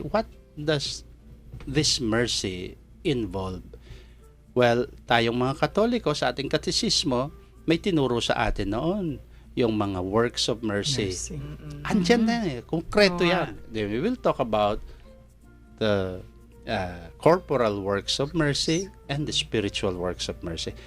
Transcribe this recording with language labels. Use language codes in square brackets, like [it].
[en] What does this mercy involve? [tl] Well, tayong mga Katoliko sa ating katekismo, may tinuro sa atin noon yung mga works of mercy. Andyan na konkreto yan. [en] Then we will talk about the corporal works of mercy and the spiritual works of mercy.